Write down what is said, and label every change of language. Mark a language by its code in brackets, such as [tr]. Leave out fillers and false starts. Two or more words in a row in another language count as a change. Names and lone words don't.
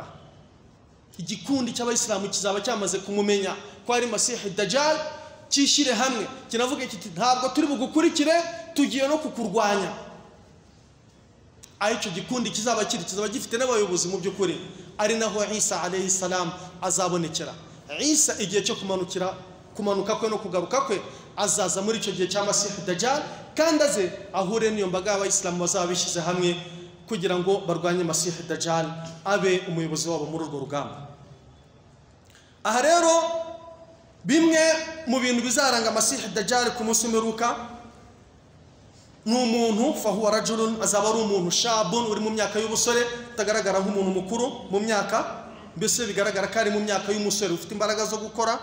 [rw] Igikundi cy'abayisilamu kizaba cyamaze kumumenya ko ari Masihi Dajjal, cyishyire hamwe kinavuga kiti ntabwo turi bugukurikire, tugiye no kukurwanya. Icyo gikundi kizaba gifite n'abayobozi mu by'ukuri, ari naho Isa [ar] عليه السلام [rw] azabonekera. Isa igihe cyo kumanuka kwe no kugaruka kwe azaza muri icyo gihe cya Masihi Dajjal, kandi aze ahure n'iyo mbaga y'abayisilamu bazaba bishyize hamwe kugira ngo barwanye Masihi Dajjal, abe umuyobozi wabo muri urwo rugamba. Aha rero bimwe mu bintu bizaranga Masihi Dajjal ku munsi w'imperuka ni umuntu, [ar] فهو رجل, [rw] azaba ari umuntu shabun, uri mu myaka y'ubusore, utagaragara nk'umuntu mukuru mu myaka, mbese bigaragara ko ari mu myaka y'umusore ufite imbaraga zo gukora.